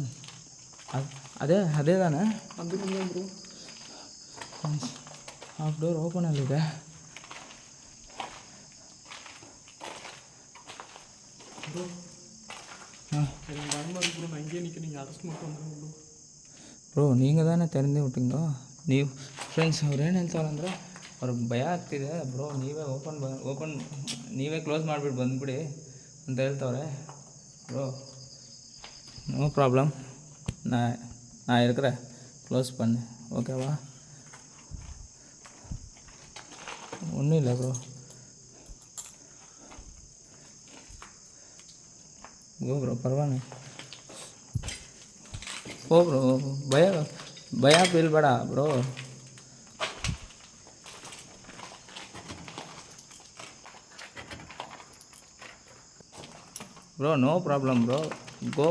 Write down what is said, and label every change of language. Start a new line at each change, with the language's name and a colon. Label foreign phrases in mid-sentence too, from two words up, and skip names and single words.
Kannada: ಅದೇ ತಾನೆ ಬ್ರೋ. ಹಾಫ್ ಡೋರ್ ಓಪನಲ್ಲಿದೆ. ಬ್ರೋ ಹಾಂ ಬ್ರೋ, ನನಗೆ
Tamil: நீங்கள் அரெஸ்ட் மட்டும் வந்துடும் ಬ್ರೋ. நீங்கள் தானே திறந்து விட்டீங்க.
Kannada: ನೀವು ಫ್ರೆಂಡ್ಸ್ ಅವ್ರು ಏನು ಹೇಳ್ತಾರಂದ್ರೆ ಅವ್ರಿಗೆ ಭಯ ಆಗ್ತಿದೆ ಬ್ರೋ, ನೀವೇ ಓಪನ್ ನೀವೇ ಕ್ಲೋಸ್ ಮಾಡಿಬಿಟ್ಟು ಬಂದುಬಿಡಿ ಅಂತ ಹೇಳ್ತವ್ರೆ ಬ್ರೋ.
English: no problem,
Tamil: நான் இருக்கிறேன், க்ளோஸ் பண்ணு. ஓகேவா? ஒன்றும் இல்லை ப்ரோ.
Kannada: ಗೋ ಬ್ರೋ, ಪರವಾಗಿಲ್ಲ. ಓ ಬ್ರೋ, ಭಯ ಬೀಳ್ಬೇಡ ಬ್ರೋ. ಬ್ರೋ
English: no problem
Kannada: ಬ್ರೋ, ಗೋ.